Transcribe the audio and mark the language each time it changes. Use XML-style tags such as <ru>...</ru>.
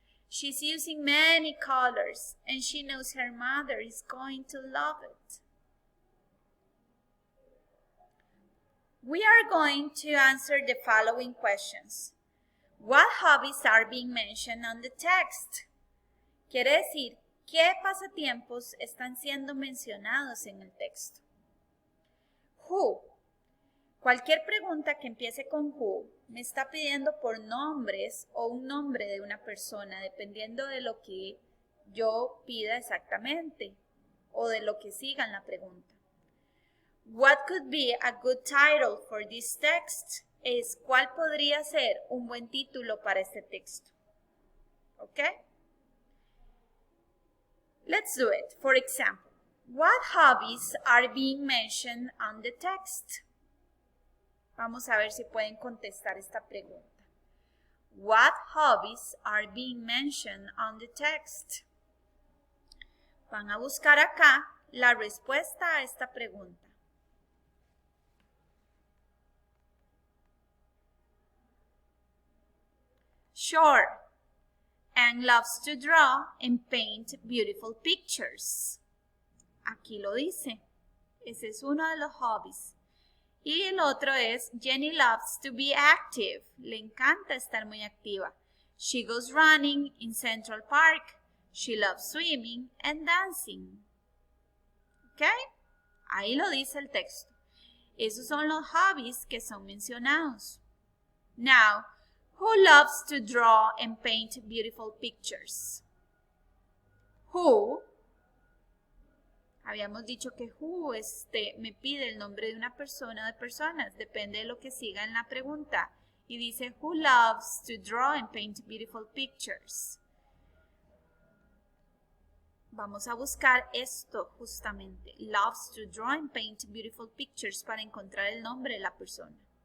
<en>She's using many colors, and she knows her mother is going to love it. We are going to answer the following questions. What hobbies are being mentioned on the text?</en> <es>Quiere decir, ¿qué pasatiempos están siendo mencionados en el texto? Who. Cualquier pregunta que empiece con who me está pidiendo por nombres o un nombre de una persona, dependiendo de lo que yo pida exactamente o de lo que siga en la pregunta.</es> <en>What could be a good title for this text?</en> <es>Es ¿cuál podría ser un buen título para este texto? ¿Ok?</es> <en>Let's do it. For example, what hobbies are being mentioned on the text?</en> <es>Vamos a ver si pueden contestar esta pregunta.</es> <en>What hobbies are being mentioned on the text?</en> <es>Van a buscar acá la respuesta a esta pregunta.</es> <en>Sure. Anne loves to draw and paint beautiful pictures.</en> <es>Aquí lo dice. Ese es uno de los hobbies. Y el otro es</es> <en>Jenny loves to be active.</en> <es>Le encanta estar muy activa.</es> <en>She goes running in Central Park. She loves swimming and dancing.</en> <es>¿Ok? Ahí lo dice el texto. Esos son los hobbies que son mencionados.</es> <en>Now, who loves to draw and paint beautiful pictures? Who.</en> <es>Habíamos dicho que who me pide el nombre de una persona o de personas. Depende de lo que siga en la pregunta. Y dice,</es> <en>who loves to draw and paint beautiful pictures?</en> <es>Vamos a buscar esto justamente.</es> <en>Loves to draw and paint beautiful pictures</en> <es>para encontrar el nombre de la persona.</es>